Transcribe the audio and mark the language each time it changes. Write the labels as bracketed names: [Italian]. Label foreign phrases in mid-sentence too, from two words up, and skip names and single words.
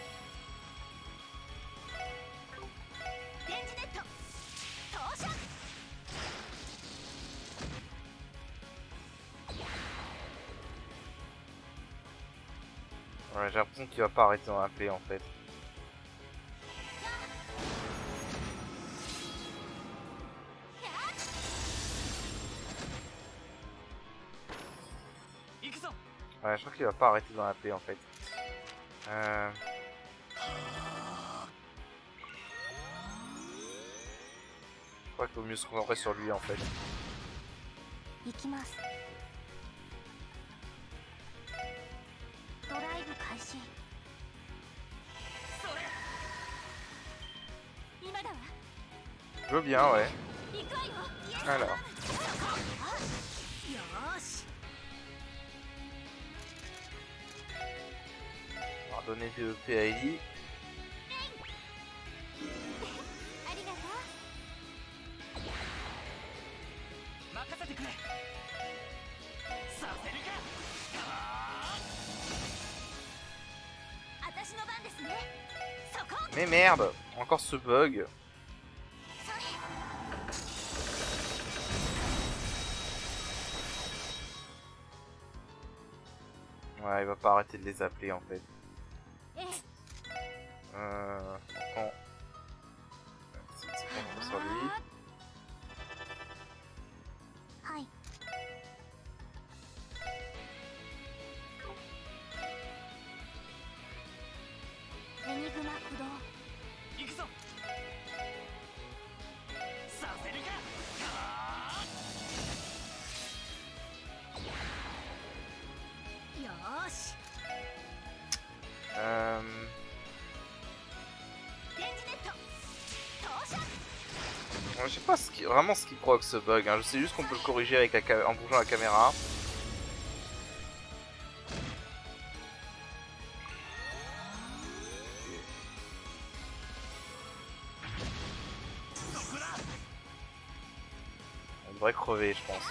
[Japanese] 電磁ネット。投射。 [French] Ouais, j'ai l'impression qu'il va pas arrêter dans la paix en fait. Ouais, je crois qu'il va pas arrêter dans la paix en fait. Je crois qu'il vaut mieux se concentrer sur lui en fait. [Japanese] 行きます。ドライブ開始。今だわ。 [French] Je veux bien, ouais. [Japanese] 行くわよ。 [French] Alors. [Japanese] よーし。 [French] On va donner des EP à Ellie. [Japanese] ありがとう。任せてくれ。させるか。私の番ですね。そこ。 [French] Mais merde, encore ce bug. [Japanese] それ。 [French] Ouais, il va pas arrêter de les appeler en fait. [Japanese] ええ。 [French] Pourtant, c'est se concentrer sur lui. [Japanese] はい。 エニグマ駆動。行くぞ。させるか。よし レンジネット投射 [French] Je sais pas vraiment ce qui provoque ce bug, hein. Je sais juste qu'on peut le corriger avec en bougeant la caméra. On devrait crever, je pense.